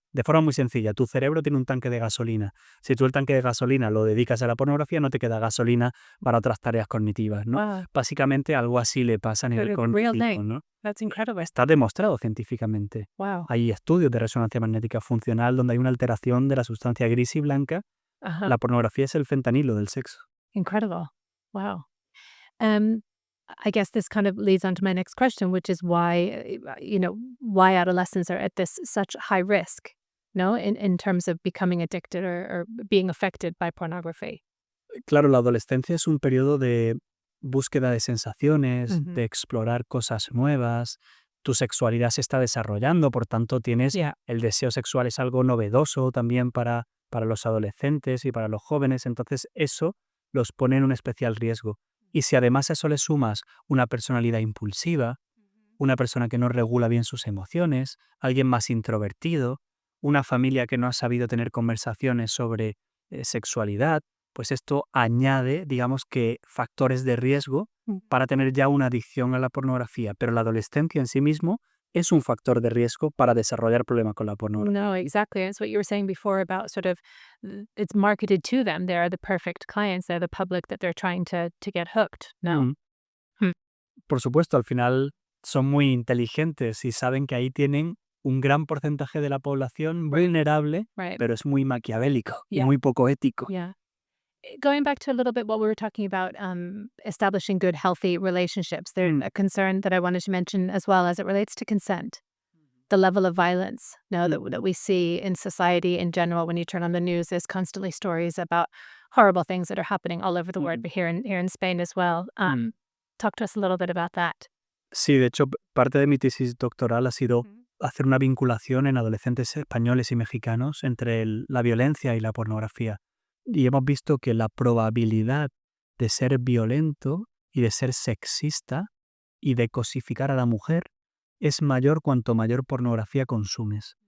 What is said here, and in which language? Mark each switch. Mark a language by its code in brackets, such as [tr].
[es] De forma muy sencilla, tu cerebro tiene un tanque de gasolina. Si tú el tanque de gasolina lo dedicas a la pornografía, no te queda gasolina para otras tareas cognitivas, ¿no? [en] Wow. [es] Básicamente algo así le pasa a nivel [en] Sort of real [es] cognitivo, [en] thing. [es] ¿no? [en] That's incredible. [es] Está demostrado científicamente. [en] Wow. [es] Hay estudios de resonancia magnética funcional donde hay una alteración de la sustancia gris y blanca. Uh-huh. La pornografía es el fentanilo del sexo. [en] Incredible. Wow. I guess this kind of leads on to my next question, which is why, why adolescents are at this such high risk, no, in terms of becoming addicted or being affected by pornography. [es] Claro, la adolescencia es un periodo de búsqueda de sensaciones, de explorar cosas nuevas. Tu sexualidad se está desarrollando, por tanto tienes el deseo sexual es algo novedoso también para los adolescentes y para los jóvenes, entonces eso los pone en un especial riesgo. Y si además a eso le sumas una personalidad impulsiva, una persona que no regula bien sus emociones, alguien más introvertido, una familia que no ha sabido tener conversaciones sobre sexualidad, pues esto añade, digamos que, factores de riesgo para tener ya una adicción a la pornografía. Pero la adolescencia en sí mismo es un factor de riesgo para desarrollar problemas con la pornografía. [en] No, exactly. It's what you were saying before about sort of it's marketed to them. They're the perfect clients. They're the public that they're trying to get hooked. No. Mm. Hmm. [es] Por supuesto, al final son muy inteligentes y saben que ahí tienen un gran porcentaje de la población vulnerable, [en] Right. [es] pero es muy maquiavélico y [en] Yeah. [es] muy poco ético. [en] Yeah. Going back to a little bit what we were talking about, establishing good, healthy relationships, there's a concern that I wanted to mention as well as it relates to consent. The level of violence now that we see in society in general, when you turn on the news, there's constantly stories about horrible things that are happening all over the world, but here in Spain as well. Talk to us a little bit about that. [es] Sí, de hecho, parte de mi tesis doctoral ha sido hacer una vinculación en adolescentes españoles y mexicanos entre la violencia y la pornografía. Y hemos visto que la probabilidad de ser violento y de ser sexista y de cosificar a la mujer es mayor cuanto mayor pornografía consumes.